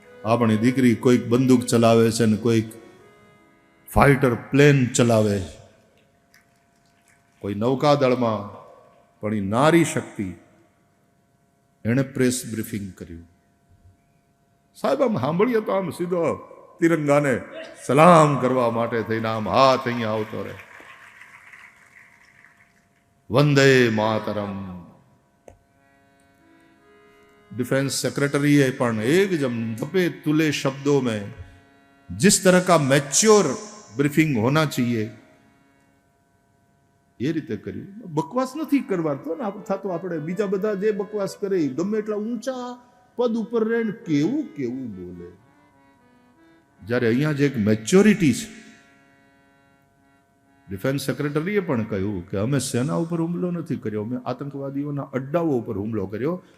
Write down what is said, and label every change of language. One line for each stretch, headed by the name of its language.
Gujarati: આપણી દીકરી કોઈક બંદૂક ચલાવે છે ને કોઈક ફાઇટર પ્લેન ચલાવે, કોઈ નૌકાદળમાં, પણ એ નારી શક્તિ, એણે પ્રેસ બ્રીફિંગ કર્યું। સાહેબ આમ સાંભળીએ તો આમ સીધો તિરંગાને સલામ કરવા માટે થઈને આમ હાથ અહીંયા આવતો રહે, વંદે માતરમ।
Hindi: डिफेंस सेक्रेटरी है पण एक जम दबे तुले शब्दों में जिस तरह का मैच्योर ब्रीफिंग होना चाहिए ये
Gujarati: रीते કર્યું। બકવાસ નથી કરવાનો ને થતો, આપણે બીજા બધા જે બકવાસ કરે ગમે એટલા ઊંચા પદ ઉપર રહીને કેવું કેવું બોલે, જ્યારે અહીંયા જે એક મેચ્યોરિટી છે। ડિફેન્સ સેક્રેટરીએ પણ કહ્યું કે અમે સેના ઉપર હુમલો નથી કર્યો, અમે આતંકવાદીઓના અડ્ડાઓ ઉપર હુમલો કર્યો।